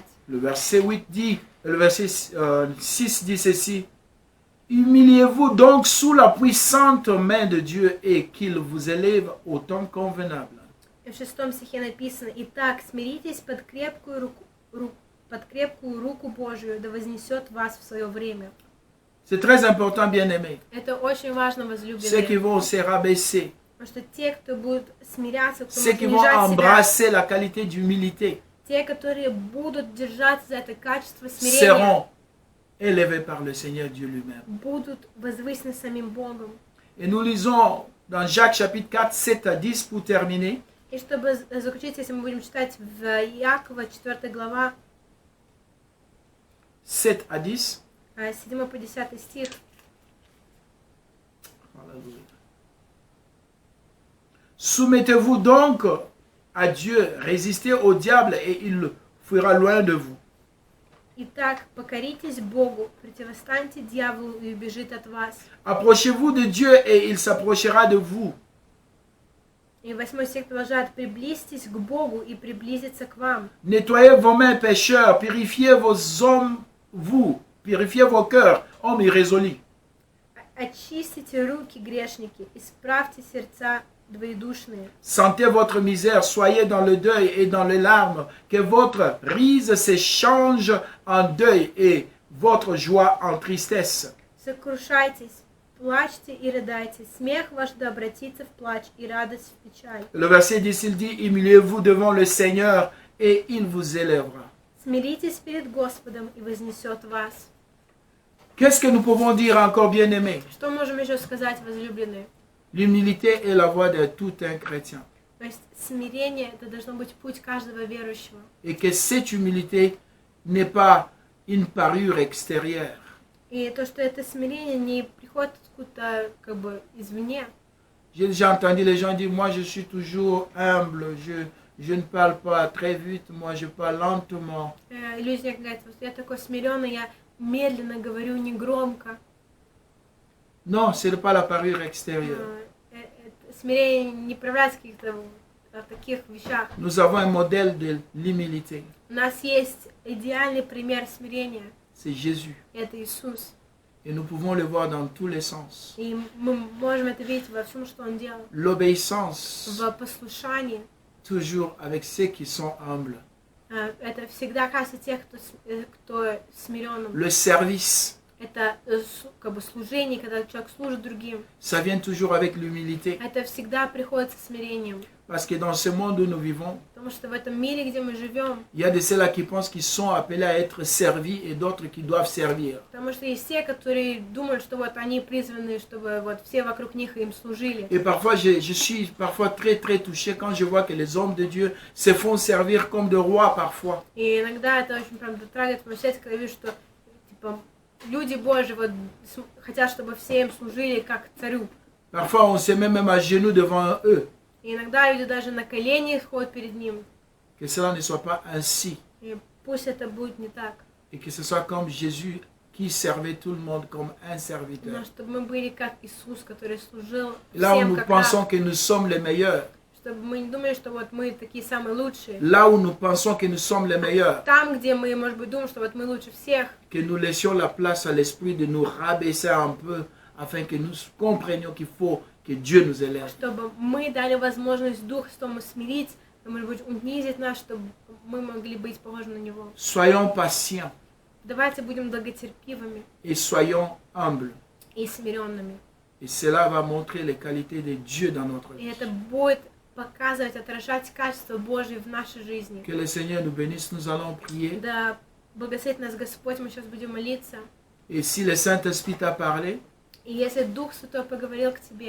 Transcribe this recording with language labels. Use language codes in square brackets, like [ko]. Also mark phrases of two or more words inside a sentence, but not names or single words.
[fr] Le verset 8 dit, le verset 6 dit ceci: humiliez-vous donc sous la puissante main de Dieu et qu'il vous élève au temps convenable. [ru] в 6 стихе написано: «Итак, смиритесь под крепкую руку Божию, да вознесет вас в свое время». [fr] C'est très important, bien-aimés. [ru] Это очень важно, [fr] Ceux qui [ru] возлюбленные. [fr] vont se rabaisser, [ru] Потому что те, кто будут смиряться, кто [fr] ceux [ru] будет [fr] qui vont [ru] унижать себя, [fr] embrasser la qualité d'humilité, [ru] те, которые будут держаться за это качество смирения, [fr] seront élevés par le Seigneur Dieu lui-même. [ru] будут возвысены самим Богом. [fr] Et nous lisons dans Jacques chapitre 4, 7 à 10 pour terminer. [ru] И чтобы заключить, если мы будем читать в Иакова, 4 глава, [fr] 7 à 10. [ru] 7 по 10 стих. [fr] Alléluia. Soumettez-vous donc à Dieu, résistez au diable et il fuira loin de vous. [ru] Итак, покоритесь Богу, противостаньте дьяволу и убежит от вас. [fr] Approchez-vous de Dieu et il s'approchera de vous. [ru] И 8 стих продолжает: приблизьтесь к Богу и приблизиться к вам. [fr] Nettoyez vos mains, pécheurs, purifiez vos hommes, purifiez vos cœurs, hommes irrésolus. [ru] Очистите руки, грешники, исправьте сердца двоедушные. [fr] Sentez votre misère, soyez dans le deuil et dans les larmes, que votre rise s'échange en deuil et votre joie en tristesse. [ru] Сокрушайтесь, плачьте и рыдайте. Смех ваш да обратится в плач и радость в печаль. [fr] Le verset 10, il dit, humiliez-vous devant le Seigneur et il vous élèvera. [ru] Смиритесь перед Господом и вознесет вас. [fr] Qu'est-ce que nous pouvons dire encore, bien-aimés? [ru] Что можем еще сказать, возлюбленные? [fr] L'humilité est la voie de tout un chrétien. [ru] То есть смирение — это должно быть путь каждого верующего. [fr] Et que cette humilité n'est pas une parure extérieure. [ru] И то, что это смирение не приходит откуда-то как бы извне. [fr] J'ai déjà entendu les gens dire, moi je suis toujours humble, je ne parle pas très vite, moi je parle lentement. [ru] И люди говорят: вот я такой смиренный, я медленно говорю, не громко. [fr] Non, ce n'est pas la parure extérieure. [ru] Смирение не проявляется в каких-то таких вещах. [fr] Nous avons un modèle de l'humilité. [ru] У нас есть идеальный пример смирения. [fr] C'est Jésus. [ru] Это Иисус. [fr] Et nous pouvons le voir dans tous les sens. [ru] И мы можем это видеть во всем, что Он делал. [fr] L'obéissance, [ru] В послушании. [fr] toujours avec ceux qui sont humbles. [ru] Это всегда касается тех, кто смиренным. [fr] Le service, [ru] Это как бы служение, когда человек служит другим. [fr] ça vient toujours avec l'humilité. [ru] Это всегда приходит со смирением. [fr] Parce que dans ce monde où nous vivons, [ru] Потому что в этом мире, где мы живем, [fr] il y a de ceux-là qui pensent qu'ils sont appelés à être servis et d'autres qui doivent servir. [ru] потому что есть те, которые думают, что вот они призваны, чтобы вот все вокруг них им служили. [fr] Et parfois, je suis parfois très touché quand je vois que les hommes de Dieu se font servir comme de rois parfois. [ru] И иногда это очень прям дотрагивает мое сердце, когда вижу, что типа люди Божьи вот хотят, чтобы все им служили как царю. [fr] Parfois, on se met même à genoux devant eux. [ru] И иногда люди даже на колени ходят перед ним. [fr] Que cela ne soit pas ainsi. [ru] И пусть это будет не так. [fr] Et que ce soit comme Jésus qui servait tout le monde comme un [ru] Но [fr] serviteur. [ru] чтобы мы были как Иисус, который служил [fr] Là où [ru] всем [fr] nous [ru] как [fr] pensons [ru] раб. [fr] que nous sommes les meilleurs, [ru] Чтобы мы не думали, что вот мы такие самые лучшие. [fr] là où nous pensons que nous sommes les meilleurs, [ru] Там, где мы, может быть, думаем, что вот мы лучше всех, [fr] que nous laissions la place à l'esprit de nous rabaisser un peu afin que nous comprenions qu'il faut que Dieu nous élève. [ru] чтобы мы дали возможность Дух Святому смирить, может быть, унизить нас, чтобы мы могли быть похожи на Него. [fr] Soyons patients [ru] Давайте будем долготерпивыми [fr] et soyons humbles. [ru] и смиренными. [fr] Et cela va montrer les qualités de Dieu dans notre [ru] И [fr] vie. [ru] это будет показывать, отражать качество Божье в нашей жизни. [fr] Que le Seigneur nous bénisse, nous allons prier. [ru] Да благословит нас Господь, мы сейчас будем молиться. [fr] Et si le Saint-Esprit t'a parlé [ru] И если Дух Святой поговорил к тебе